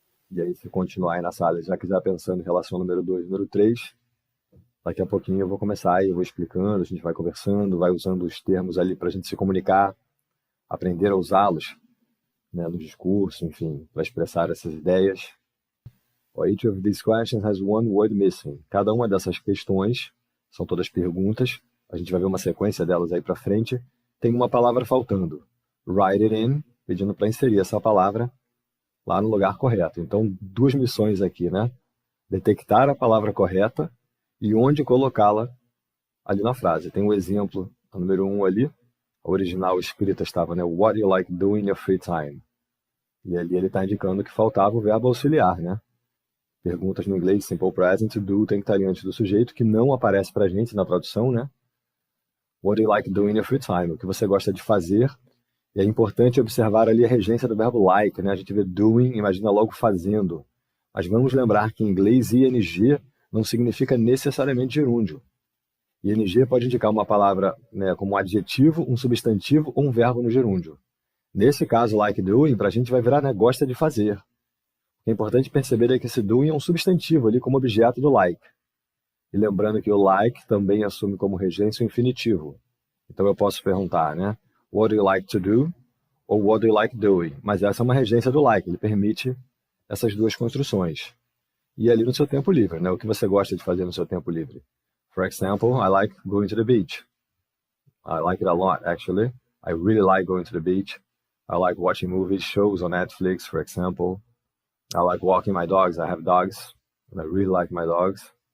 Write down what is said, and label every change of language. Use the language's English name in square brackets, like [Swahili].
[Portuguese] E aí, se continuar aí na sala, já quiser pensando em relação ao número 2 e número 3, daqui a pouquinho eu vou começar e eu vou explicando, a gente vai conversando, vai usando os termos ali para a gente se comunicar, aprender a usá-los, né, no discurso, enfim, para expressar essas ideias. [English] Each of these questions has one word missing. [Portuguese] Cada uma dessas questões, são todas perguntas, a gente vai ver uma sequência delas aí para frente, tem uma palavra faltando. [English] Write it in, [Portuguese] pedindo para inserir essa palavra lá no lugar correto. Então, duas missões aqui, né? Detectar a palavra correta e onde colocá-la ali na frase. Tem um exemplo, a número 1 ali, a original escrita estava, né? [English] What do you like doing in your free time? [Portuguese] E ali ele está indicando que faltava o verbo auxiliar, né? Perguntas no inglês, simple present, do tem que estar ali antes do sujeito, que não aparece para a gente na tradução, né? [English] What do you like doing in your free time? [Portuguese] O que você gosta de fazer. E é importante observar ali a regência do verbo like, né? A gente vê doing, imagina logo fazendo. Mas vamos lembrar que em inglês ing não significa necessariamente gerúndio. Ing pode indicar uma palavra, né, como um adjetivo, um substantivo ou um verbo no gerúndio. Nesse caso, like doing, para a gente vai virar, né, gosta de fazer. O que é importante perceber é que esse doing é um substantivo ali como objeto do like. E lembrando que o like também assume como regência o infinitivo. Então eu posso perguntar, né? [English] What do you like to do? Ou what do you like doing? [Portuguese] Mas essa é uma regência do like, ele permite essas duas construções. E ali no seu tempo livre, né? O que você gosta de fazer no seu tempo livre? [English] For example, I like going to the beach. I like it a lot, actually. I really like going to the beach. I like watching movies, shows on Netflix, for example. I like walking my dogs. I have dogs, and I really like my dogs.